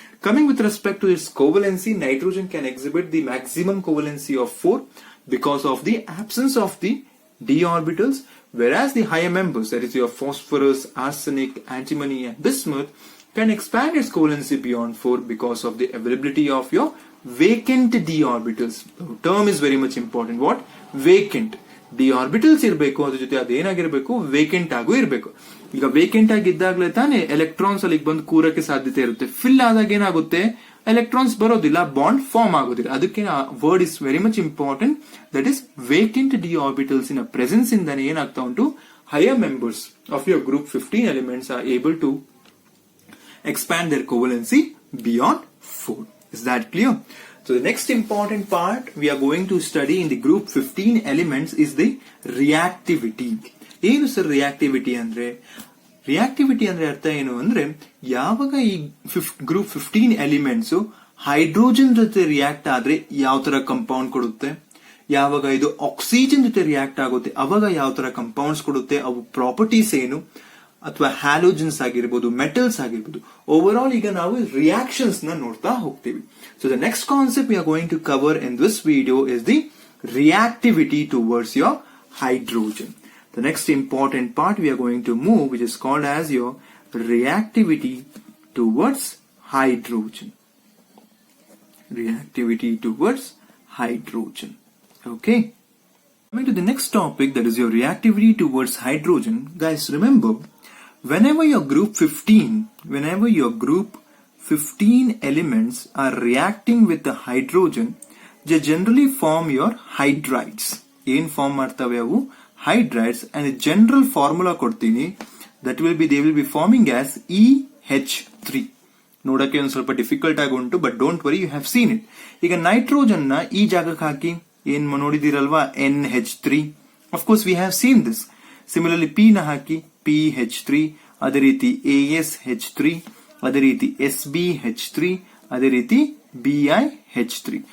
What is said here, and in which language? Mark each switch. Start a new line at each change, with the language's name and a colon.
English: Coming with respect to its covalency, nitrogen can exhibit the maximum covalency of 4 because of the absence of the d orbitals, whereas the higher members, that is your phosphorus, arsenic, antimony and bismuth, can expand its covalency beyond 4 because of the availability of your vacant d orbitals. The term is very much important. What? Vacant.
Kannada: d orbitals ಇರಬೇಕು, ಅದ್ರ ಜೊತೆ ಅದೇನಾಗಿರ್ಬೇಕು, vacant ಆಗು ಇರಬೇಕು. ಈಗ vacant ಆಗಿದ್ದಾಗಲೇ ತಾನೇ electrons ಅಲ್ಲಿಗೆ ಬಂದು ಕೂರಕ್ಕೆ ಸಾಧ್ಯತೆ ಇರುತ್ತೆ. ಫಿಲ್ ಆದಾಗ ಏನಾಗುತ್ತೆ, electrons ಬರೋದಿಲ್ಲ, ಬಾಂಡ್ ಫಾರ್ಮ್ ಆಗೋದಿಲ್ಲ. ಅದಕ್ಕೆ
English: word is very much important, that is vacant d orbitals in presence
Kannada: ಇಂದಾನೆ ಏನಾಗ್ತಾ ಉಂಟು,
English: Higher members of your group 15 elements are able to expand their covalency beyond 4. Is that clear? So the next important part we are going to study in the group 15 elements is the reactivity.
Kannada: ಏನು sir reactivity ಅಂದ್ರೆ? Reactivity ಅಂದ್ರೆ ಅರ್ಥ ಏನು ಅಂದ್ರೆ, ಯಾವಾಗ ಈ group 15 elements hydrogen ಜೊತೆ react ಆದ್ರೆ ಯಾವ ತರ ಕಂಪೌಂಡ್ ಕೊಡುತ್ತೆ, ಯಾವಾಗ ಇದು ಆಕ್ಸಿಜನ್ ಜೊತೆ ರಿಯಾಕ್ಟ್ ಆಗುತ್ತೆ ಅವಾಗ ಯಾವ ತರ ಕಂಪೌಂಡ್ಸ್ ಕೊಡುತ್ತೆ, ಅವು ಪ್ರಾಪರ್ಟೀಸ್ ಏನು, ಅಥವಾ ಹ್ಯಾಲೋಜನ್ಸ್ ಆಗಿರ್ಬೋದು, ಮೆಟಲ್ಸ್ ಆಗಿರ್ಬೋದು.
English: overall
Kannada: ಈಗ ನಾವು ರಿಯಾಕ್ಷನ್ಸ್ ನ ನೋಡ್ತಾ ಹೋಗ್ತೀವಿ.
English: So the next concept we are going to cover in this video is the reactivity towards your hydrogen. The next important part we are going to move, which is called as your reactivity towards hydrogen. Reactivity towards hydrogen. Okay. Coming to the next topic, that is your reactivity towards hydrogen. Guys, remember, whenever your group 15 elements are reacting with the hydrogen, they generally form your hydrides.
Kannada: ಏನು form ಮಾಡ್ತವೆ ಅವು?
English: hydrides. And the general formula
Kannada: ಕೊಡ್ತೀನಿ,
English: that will be, they will be forming as EH3.
Kannada: ನೋಡಕ್ಕೆ ಒಂದು ಸ್ವಲ್ಪ difficult ಆಗಿ ಉಂಟು,
English: But don't worry, you have seen it.
Kannada: ಈಗ ನೈಟ್ರೋಜನ್ ನ ಈ ಜಾಗಕ್ಕೆ ಹಾಕಿ ಏನ್ ನೋಡಿದಿರಲ್ವಾ, NH3.
English: Of course we have seen this. Similarly
Kannada: P ನ ಹಾಕಿ PH3, ಅದೇ ರೀತಿ ASH3, ಅದೇ ರೀತಿ SbH3, ಅದೇ ರೀತಿ BiH3.